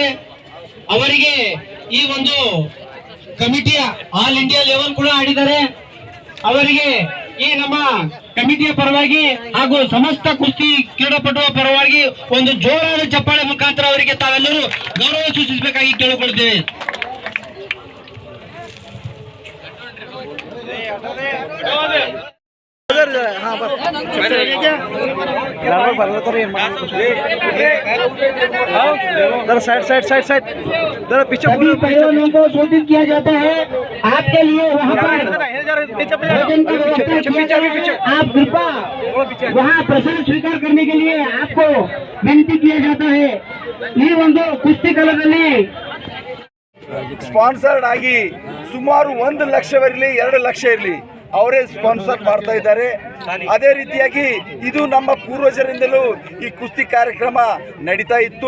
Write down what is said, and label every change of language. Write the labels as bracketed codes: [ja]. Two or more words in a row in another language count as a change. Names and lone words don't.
[kn] ಅವರಿಗೆ ಈ ಒಂದು ಕಮಿಟಿಯ [en] all India level [kn] ಕೂಡ ಆಡಿದ್ದಾರೆ. ಅವರಿಗೆ ಈ ನಮ್ಮ ಕಮಿಟಿಯ ಪರವಾಗಿ ಹಾಗೂ ಸಮಸ್ತ ಕುಸ್ತಿ ಕ್ರೀಡಾಪಟುವ ಪರವಾಗಿ ಒಂದು ಜೋರಾದ ಚಪ್ಪಾಳೆ ಮುಖಾಂತರ ಅವರಿಗೆ ತಾವೆಲ್ಲರೂ ಗೌರವ ಸೂಚಿಸಬೇಕಾಗಿ ಕೇಳಿಕೊಳ್ತೇವೆ. [hi] साइड जरा पीछे पहलवानों को सूचित किया जाता है आपके लिए वहाँ पर आप कृपा वहाँ प्रसाद स्वीकार करने के लिए आपको विनती किया जाता है. [kn] ಈ ಒಂದು ಕುಸ್ತಿ ಕಲದಲ್ಲಿ ಸ್ಪಾನ್ಸರ್ಡ್ ಆಗಿ ಸುಮಾರು 1 ಲಕ್ಷವಿರಲಿ 2 ಲಕ್ಷ ಇರಲಿ ಅವರೇ ಸ್ಪಾನ್ಸರ್ ಮಾಡ್ತಾ ಇದ್ದಾರೆ. ಅದೇ ರೀತಿಯಾಗಿ ಇದು ನಮ್ಮ ಪೂರ್ವಜರಿಂದಲೂ ಈ ಕುಸ್ತಿ ಕಾರ್ಯಕ್ರಮ ನಡೀತಾ ಇತ್ತು.